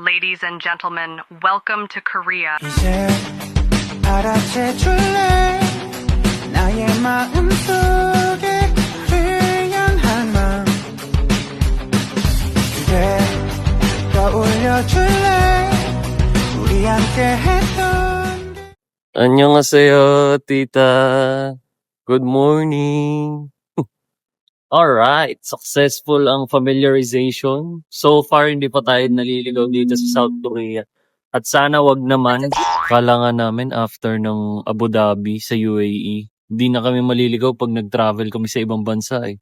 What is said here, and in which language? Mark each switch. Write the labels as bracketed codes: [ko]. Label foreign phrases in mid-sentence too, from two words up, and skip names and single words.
[en] Ladies and gentlemen, welcome to Korea. [ko] 이제 알아채줄래 나의 마음속에 흐연 한마음 그대 떠올려줄래 우리 함께 했던 안녕하세요, [tl] tita. [en] Good morning. [tl] Alright, successful ang familiarization. So far, hindi pa tayo naliligaw dito sa South Korea. At sana wag naman. Akala nga namin after ng Abu Dhabi sa UAE, hindi na kami maliligaw pag nag-travel kami sa ibang bansa eh.